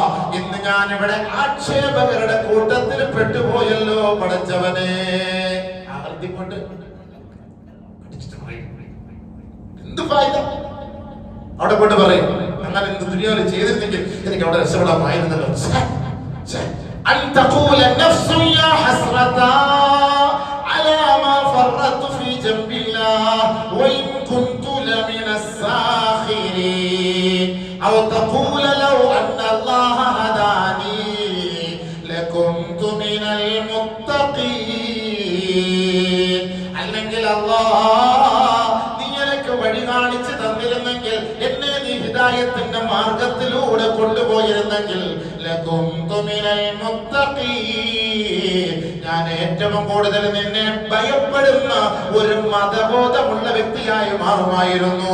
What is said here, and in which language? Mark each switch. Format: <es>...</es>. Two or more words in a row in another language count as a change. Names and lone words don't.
<ml>ഇന്ന് ഞാൻ ഇവിടെ ആക്ഷേപകരുടെ കൂട്ടത്തിൽ പെട്ടുപോയല്ലോ പടച്ചവനെ. ആവർത്തിക്കൊണ്ട് എന്ത് ഫായിദ? അവിടെ കൊണ്ട് പറയും, അങ്ങനെ എന്ത് ദുനിയാവിൽ ചെയ്തിരുന്നെങ്കിൽ എനിക്ക് അവിടെ രക്ഷപ്പെടാമായിരുന്നല്ലോ.</ml> <ar>أن تقول النفس يا حسرتا على ما فرطت في جنب الله وإن كنت لمن الساخرين أو تقول لو أن الله هداني لكنت من المتقين.</ar> <ml>അല്ലെങ്കിൽ അല്ലാഹ് നീ എനിക്ക് വഴി കാണിച്ചു തന്നിരുന്നെങ്കിൽ, എന്നെ നീ ഹിദായത്തിന്റെ മാർഗത്തിലൂടെ കൊണ്ടുപോയിരുന്നെങ്കിൽ ഞാൻ ഏറ്റവും കൂടുതൽ നിന്നെ ഭയപ്പെടുന്ന ഒരു മതബോധമുള്ള വ്യക്തിയായി മാറുമായിരുന്നു.</ml>